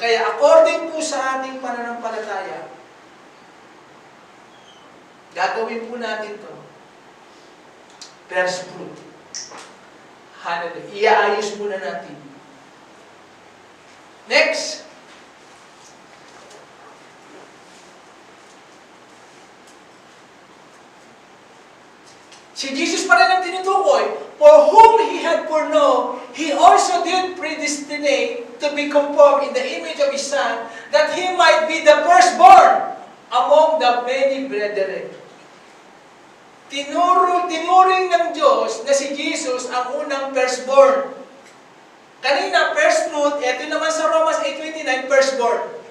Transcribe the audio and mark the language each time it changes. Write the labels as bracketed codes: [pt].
[tl] Kaya according po sa ating pananampalataya, gagawin po natin to. First fruit. Hallelujah. Iaayos muna natin. [en] Next. [tl] Si Jesus pa rin ang tinutukoy. [en] For whom He had foreknown, He also did predestinate to be conformed in the image of His Son, that He might be the firstborn among the many brethren. [tl] Tinuring ng Diyos na si Jesus ang unang firstborn. Kanina, first fruit, ito naman sa Romans 8:29, firstborn.